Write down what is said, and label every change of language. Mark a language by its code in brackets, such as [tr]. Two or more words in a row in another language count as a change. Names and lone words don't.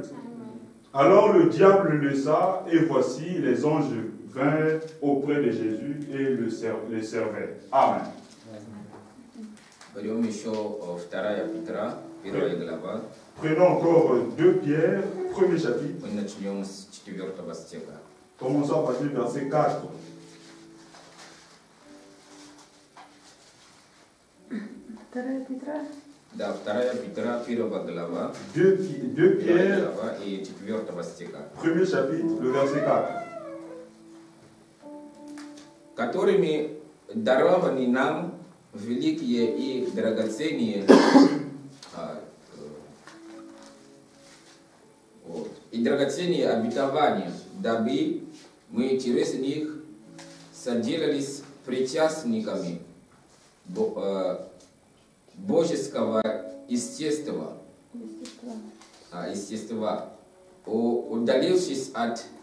[fr] Alors le diable le laissa, et voici, les anges vinrent auprès de Jésus et le servaient. Amen. Prenons encore 2 Pierre, premier chapitre. Commençons à partir du verset 4. [ru] Да, 2 Петра, 1 глава. [fr] 2 Pierre, premier chapitre, le verset 4. [ru] Которыми дарованы нам великие и драгоценные обетования, дабы мы через них соделались причастниками божеского естества, удалившись от